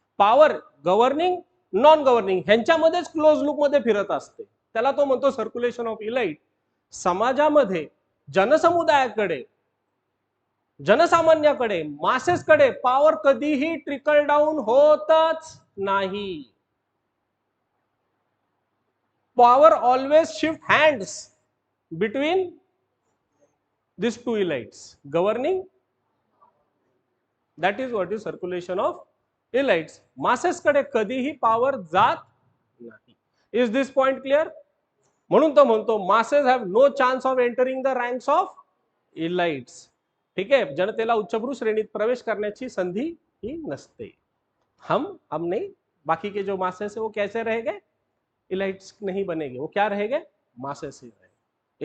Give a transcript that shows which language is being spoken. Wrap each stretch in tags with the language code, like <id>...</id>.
<mr>Power governing non governing ह्यांच्यामध्येच close loop मध्ये फिरत असते. त्याला तो म्हणतो सर्क्युलेशन ऑफ इलाइट. समाजामध्ये जनसमुदायाकडे, जनसामान्याकडे, मासेसकडे पॉवर कधीही ट्रिकल डाऊन होतच नाही.</mr> <en>Power always shift hands between these two elites, governing, that is what is circulation of elites.</en> <mr>masses कडे कधीही पॉवर जात नाही.</mr> <en>Is this point clear?</en> <mr>म्हणून तो म्हणतो</mr> <en>masses have no chance of entering the ranks of elites.</en> <mr>ठीक आहे, जनतेला उच्चभ्रू श्रेणीत प्रवेश करण्याची संधी ही नसते.</mr> <hi>हम नहीं बाकी के जो मासेस है वो कैसे रहेंगे, इलाइट्स नहीं बनेंगे, वो क्या रहेंगे, मासेस ही रहेंगे.</hi>